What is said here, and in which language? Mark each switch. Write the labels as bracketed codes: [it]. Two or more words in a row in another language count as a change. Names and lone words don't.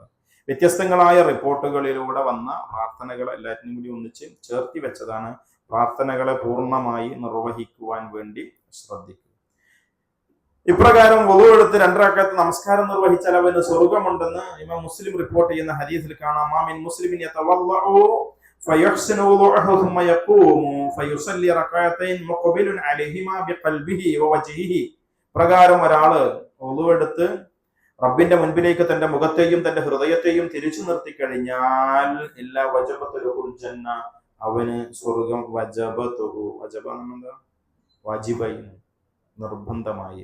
[ml] വ്യത്യസ്തങ്ങളായ റിപ്പോർട്ടുകളിലൂടെ വന്ന പ്രാർത്ഥനകൾ എല്ലാറ്റിനും കൂടി ഒന്നിച്ച് ചേർത്തി വെച്ചതാണ് പ്രാർത്ഥനകളെ പൂർണ്ണമായി നിർവഹിക്കുവാൻ വേണ്ടി ശ്രദ്ധിക്കുക. ഇപ്രകാരം വുളു എടുത്ത് 2 റക്അത്ത് നമസ്കാരം നിർവഹിച്ചാൽ അവന് സ്വർഗമുണ്ടെന്ന് ഇമാം മുസ്ലിം റിപ്പോർട്ട് ചെയ്യുന്ന ഹദീസിൽ കാണാം. [ar] ما من مسلم يتوضأ فيحسن وضوءه ثم يقوم فيصلي ركعتين مقبل عليهما بقلبه ووجهه. [ml] പ്രകാരം ഒരാള് വുളു എടുത്ത് റബ്ബിന്റെ മുൻപിലേക്ക് തന്റെ മുഖത്തെയും തന്റെ ഹൃദയത്തെയും തിരിച്ചു നിർത്തി കഴിഞ്ഞാൽ [ar] إلا وجبت الجنة, [ml] അവന് സ്വർഗം വജബതുഹു. വജബ എന്താ? വാജിബായി, നിർബന്ധമായി.